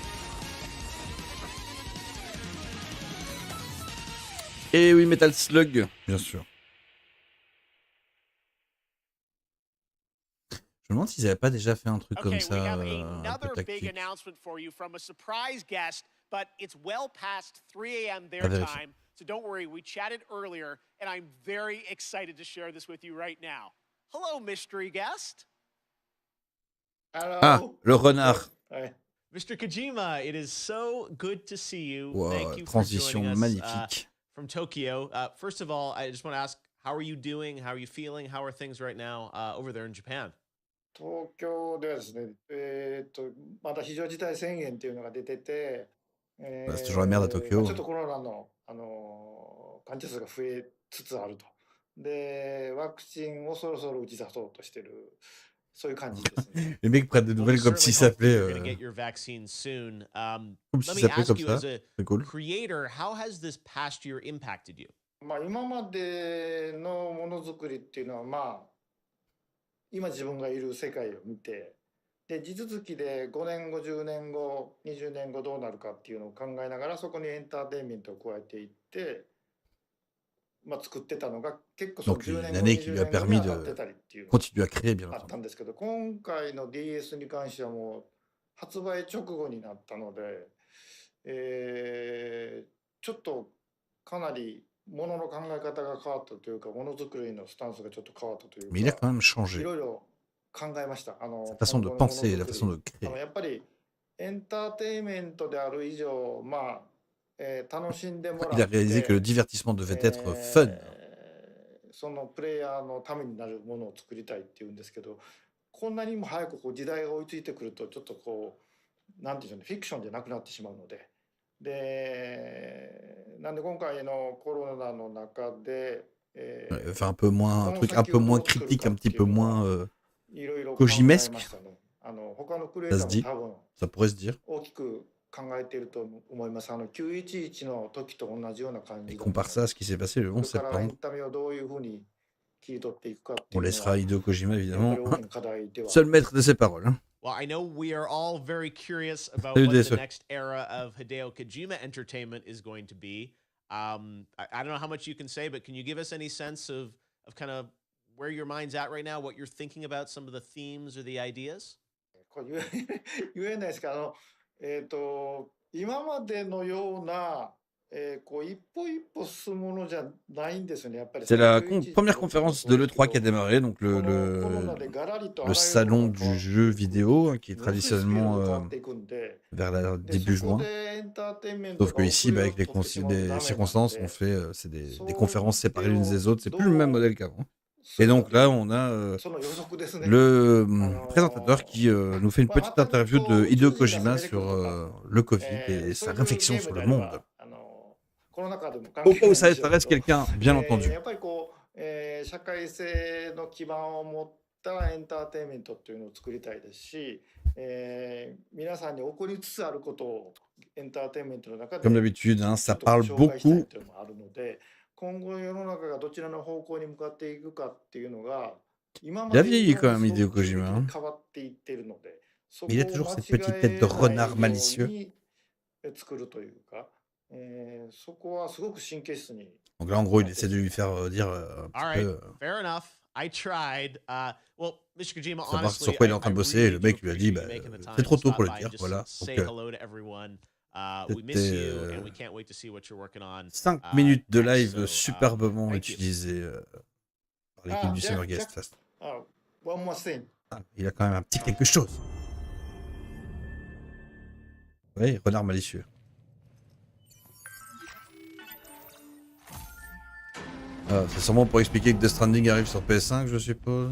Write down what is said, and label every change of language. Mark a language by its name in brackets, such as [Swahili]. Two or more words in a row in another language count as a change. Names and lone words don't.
[French] Et oui, Metal Slug, bien sûr. Je me demande s'ils n'avaient pas déjà fait un truc comme [English] Okay, we [French] ça, [English] have [French] un peu [English] another big [French] tactique. [English] announcement for you from a surprise guest, but it's well past 3 a.m. their [French] À vérifier. [English] time. So don't worry, we chatted earlier, and I'm very excited to share this with you right now. Hello, mystery guest. [French] Ah, le renard. Ouais. [English] Mr. Kojima, it is so good to see you. [French] Wow, [English] Thank you for [French] transition [English] joining us [French] magnifique. [English] from Tokyo. First of all, I just want to ask, how are you doing? How are you feeling? How are things right now over there in Japan? [Japanese] 東京ではですね、まだ非常事態宣言っていうのが出てて、 [French] Bah, c'est toujours la merde à Tokyo. [Japanese] ちょっとコロナの、患者数が増えつつあると。で、ワクチンをそろそろ打ち出そうとしてる、そういう感じですね。 [French] Les mecs prennent des [English] Well, we [French] nouvelles comme s'ils [English] certainly hope that [French] s'appelaient. [English] you're going to get your vaccine soon. [French] Comme [English] Let [French] s'ils [English] me [French] s'appelaient [English] ask [French] comme [English] you, [French] ça. [English] as a [French] C'est cool. [English] creator, how has this past year impacted you? [Japanese] まあ今までのものづくりっていうのは、まあ、今自分がいる世界を見て、で、地続きで5年後、10年後、20年後どうなるかっていうのを考えながら、そこにエンターテインメントを加えていって、まあ作ってたのが結構その [French] Donc [Japanese] 10 [French] une [Japanese] 年後、 [French] année qui [Japanese] 20 [French] lui a [Japanese] 年後 [French] permis [Japanese] に当たって [French] de [Japanese] たりっていうのが [French] continuer à créer, bien [Japanese] あったん [French] entendu. [Japanese] ですけど、今回の DS に関してはもう発売直後になったので、ちょっとかなりものの考え方が変わったというか、ものづくりのスタンスがちょっと変わったという [French] Mais il a [Japanese] か、 [French] quand même [Japanese] い [French] changé. [Japanese] ろいろ考えました。 [French] Sa [Japanese] 今 [French] façon de [Japanese] 後のもの [French] penser, [Japanese] づ [French] la [Japanese] く [French] façon [Japanese] り。 [French] de créer. [Japanese] やっぱりエンターテインメントである以上、楽しんでも [French] Il [Japanese] ら [French] a [Japanese] っ [French] réalisé que le [Japanese] て、 [French] divertissement devait être fun. [Japanese] そのプレイヤーのためになるものを作りたいっていうんですけど、こんなにも早くこう時代が追いついてくると、ちょっとこうなんていうんでしょうね、フィクションじゃなくなってしまうので、なんで今回のコロナの中で、 [French] Enfin, un peu moins, un [Japanese] この [French] truc un [Japanese] 先 [French] peu [Japanese] をど [French] moins [Japanese] う作る [French] critique, [Japanese] か [French] un [Japanese] っ [French] petit [Japanese] てい [French] peu [Japanese] うの [French] moins [Japanese] は、いろいろ考え [French] kojimesque, [Japanese] ましたね。他のクリエイ [French] ça [Japanese] タ [French] se [Japanese] ーも [French] dit, [Japanese] 多分 [French] ça pourrait se dire. [Japanese] 大きく考えていると思います。911の時と同じような感 [French] Et [Japanese] じだと思い [French] compare [Japanese] ま [French] ça à [Japanese] す [French] ce qui s'est passé le [Japanese] これ [French] 11 [Japanese] からエン [French] septembre. [Japanese] タメをどういうふうに切り取っていくかってい [French] On [Japanese] うの [French] laissera [Japanese] は、 [French] Hideo Kojima [Japanese] やっぱ [French] évidemment [Japanese] り大きな課題では [French] seul maître de ses paroles. Hein. [English] Well, I know we are all very curious about [French] Salut, [English] what the [French] DSE. [English] next era of Hideo Kojima entertainment is going to be. I don't know how much you can say, but can you give us any sense of kind of where your mind's at right now, what you're thinking about, some of the themes or the ideas? [Japanese] これ言えないですけど、今までのような、こう一歩一歩進むものじゃないんですよね、やっぱり。 [French] C'est la [Japanese] 911 [French] première [Japanese] の時も [French] conférence [Japanese] そう [French] de [Japanese] ですけ [French] l'E3 qui a [Japanese] ど、 [French] démarré, donc [Japanese] このコロナでガラリとあ [French] le [Japanese] らゆるも [French] salon [Japanese] のが変わ [French] du [Japanese] ってい [French] jeu [Japanese] く [French] vidéo hein, qui est [Japanese] ものすごいスピード [French] traditionnellement [Japanese] で変わっていくんで、 [French] vers la [Japanese] で [French] début [Japanese] そこ [French] juin. [Japanese] でエンターテインメント [French] Sauf [Japanese] が [French] que [Japanese] 遅 [French] ici, [Japanese] れ [French] bah, [Japanese] を [French] avec les, [Japanese] 取ってしまうとダメな [French] les [Japanese] の [French] circonstances, [Japanese] で、 [French] c'est des [Japanese] そういう [French] conférences séparées les [Japanese] の [French] unes des autres. C'est [Japanese] ど [French] plus le même [Japanese] う [French] modèle qu'avant. [Japanese] する [French] Et [Japanese] か [French] donc [Japanese] という [French] là, on a [Japanese] その予測ですね。 [French] le [Japanese] あ [French] présentateur [Japanese] の [French] qui nous fait une [Japanese] まあ [French] petite [Japanese] また [French] interview [Japanese] こう [French] de [Japanese] 宇宙 [French] Hideo [Japanese] 人が攻 [French] Kojima [Japanese] めてく [French] sur [Japanese] るとか、 [French] le Covid et [Japanese] そ [French] sa [Japanese] ういう [French] réflexion [Japanese] ゲー [French] sur [Japanese] ム [French] le [Japanese] であれ [French] monde. [Japanese] ば、コロナ禍でも関 [French] Au [Japanese] 係 [French] cas [Japanese] な [French] où [Japanese] いん [French] ça [Japanese] でしょうけ [French] intéresse [Japanese] ど、 [French] quelqu'un, bien entendu. [Japanese] やっぱりこう、社会性の基盤を持ったエンターテインメントっていうのを作りたいですし、皆さんに起こりつつあることをエンターテインメントの中 [French] Comme [Japanese] で [French] d'habitude, hein, [Japanese] ち [French] ça [Japanese] ょっとこう [French] parle [Japanese] 紹介したい [French] beaucoup. [Japanese] というのもあるので、今後世の中がどちらの方向に向かっていくかっていうのが今 [French] Il a [Japanese] まで以 [French] vieilli [Japanese] 上 [French] quand [Japanese] に [French] même, Hideo [Japanese] 速球的 [French] Kojima. [Japanese] に [French] Hein. [Japanese] 変わっていっているので、そ [French] Mais il a [Japanese] こを [French] toujours [Japanese] 間 [French] cette [Japanese] 違 [French] petite tête [Japanese] え [French] de [Japanese] ない [French] renard [Japanese] よう [French] malicieux. [Japanese] に作るというか、そこはすごく神経質に。 [French] Donc là, en gros, il essaie de lui faire dire un [English] All [French] petit [English] right, [French] peu [English] fair enough. I tried. Well, Mr. Kojima, [French] savoir sur [English] honestly, [French] quoi il est en train de bosser. Et [English] really [French] le [English] do [French] mec lui a dit [English] appreciate you [French] bah, [English] making the time [French] c'est trop [English] to [French] tôt [English] stop [French] pour le [English] by [French] dire. [English] and just [French] Voilà. [English] say [French] Donc, [English] hello to everyone. We miss [French] c'était [English] you, and we can't wait to see what you're working on. [French] 5 minutes de [English] next, [French] live [English] so, [French] superbement [English] thank you. [French] utilisées par l'équipe du Summer Guest Fest. [English] One more thing. [French] Ah, il a quand même un petit quelque chose. Oui, renard malicieux. Ah, c'est sûrement pour expliquer que Death Stranding arrive sur PS5, je suppose.